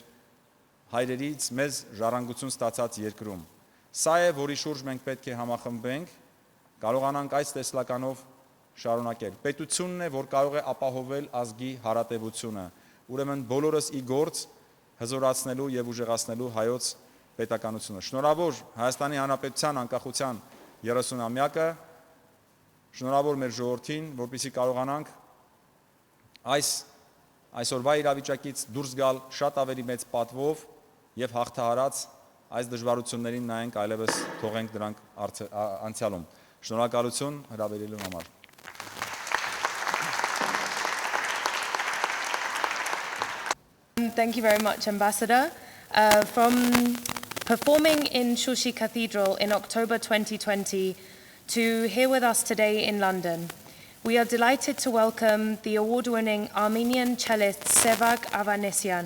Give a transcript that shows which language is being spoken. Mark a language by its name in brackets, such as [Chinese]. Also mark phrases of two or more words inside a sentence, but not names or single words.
[Armenian] հայրերից մեզ ժառանգություն ստացած երկրում։ Սա է, որի շուրջ մենք պետք է համախմբենք, կարողանանք այս տեսլականով շարունակել։ Պետությունն է, որ կարող է ապահովել ազգի հարատևությունը, ուրեմն բոլորս ի գործ հզորացնելու եւ ուժեղացնելու հայոց պետականությունը։ Շնորհավոր Հայաստանի Հանրապետության անկախության 30-ամյակը, շնորհավոր մեր ժողովրդին, որպեսզի կարողանանք այսօրվա իրավիճակից դուրս գալ շատ ավելի մեծ պատվով եւ հաղթահարած այս դժվարություններին նայենք այլևս թողենք դրանք անցյալում։ Շնորհակալություն հրավերելու համար։ [English] Thank you very much, Ambassador. From performing in Shushi Cathedral in October 2020 to here with us today in London, we are delighted to welcome the award-winning Armenian cellist Sevak Avanesyan.